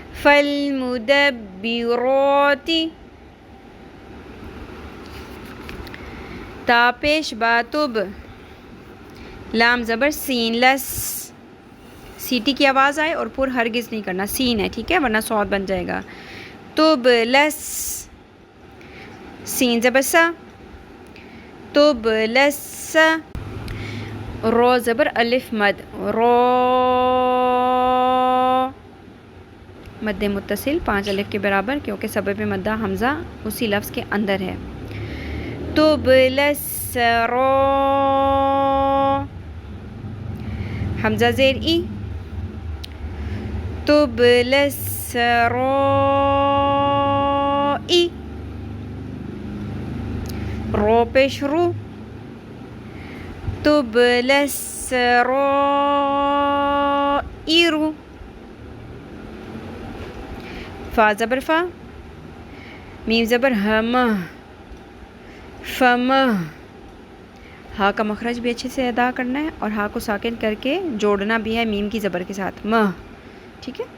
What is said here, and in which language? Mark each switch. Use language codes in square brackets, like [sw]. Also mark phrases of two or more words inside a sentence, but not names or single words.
[ar] فالمدبرات، [ur] تا پیش باتب، لام زبر سین لس، سیٹی کی آواز آئے اور پر ہرگز نہیں کرنا، سین ہے ٹھیک ہے ورنہ صوت بن جائے گا. تب لس، سین زبر سا، تب لس. رو زبر الف مد، رو، مد متصل 5 الف کے برابر کیونکہ سبب مدہ حمزہ اسی لفظ کے اندر ہے. تب لس رو، حمزہ زیر ای، تب لس رو ای. رو پیش رو، تب لس رو ای رو. فا زبر فا، میم زبر ہم، فم. ہا کا مخرج بھی اچھے سے ادا کرنا ہے اور ہا کو ساکن کر کے جوڑنا بھی ہے میم کی زبر کے ساتھ، مہ، ٹھیک ہے.